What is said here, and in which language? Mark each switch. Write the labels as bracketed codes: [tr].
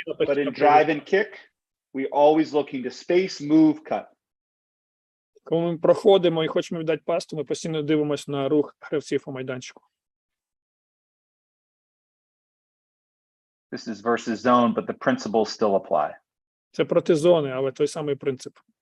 [en] do, but in drive and kick, we're always looking to space, move, cut. [uk] Коли ми проходимо і хочемо віддати пас, то ми постійно дивимося на рух гравців у майданчику. [en] This is versus zone, but the principles still apply. [uk] Це проти зони, але той самий принцип.